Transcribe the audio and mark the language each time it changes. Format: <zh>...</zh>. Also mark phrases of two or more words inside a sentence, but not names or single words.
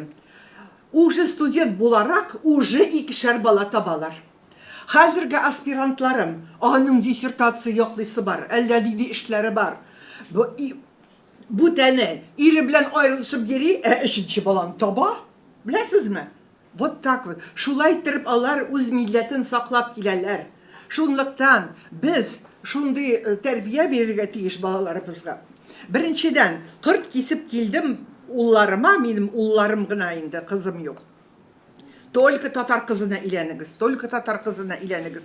<tt>Уже студент буларак, уже 2 бала табалар. Хәзерге аспирантларым, аның диссертация яклыйсы бар, әллә диде эшләре бар. Бу тәне ире белән аерылышып йөри, 3нче баланы таба. Беләсезме?</tt> <ru>Вот так вот.</ru> <tt>Шулай итеп алар үз милләтен саклап киләләр. Шунлыктан без шундый тәрбия бирергә тиеш балаларыбызга. Беренчедән, кырт кисеп килдем улларыма, минем улларым гына инде, кызым юк. Только татар кызына иләнегез, только татар кызына иләнегез.</tt>